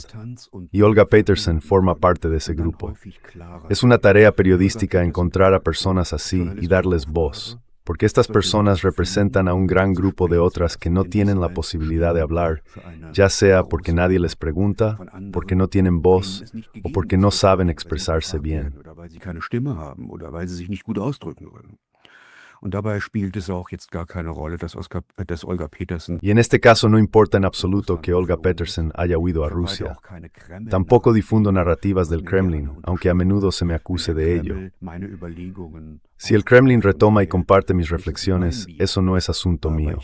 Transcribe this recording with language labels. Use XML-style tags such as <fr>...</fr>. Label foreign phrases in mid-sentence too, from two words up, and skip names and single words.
<es>Y Olga Peterson forma parte de ese grupo. Es una tarea periodística encontrar a personas así y darles voz, porque estas personas representan a un gran grupo de otras que no tienen la posibilidad de hablar, ya sea porque nadie les pregunta, porque no tienen voz o porque no saben expresarse bien.</es> <de>Und dabei spielt es auch jetzt gar keine Rolle, dass Olga Peterson</de> <es>Y en este caso no importa en absoluto que Olga Peterson haya huido a Rusia. Tampoco difundo narrativas del Kremlin, aunque a menudo se me acuse de ello. Si el Kremlin retoma y comparte mis reflexiones, eso no es asunto mío.</es>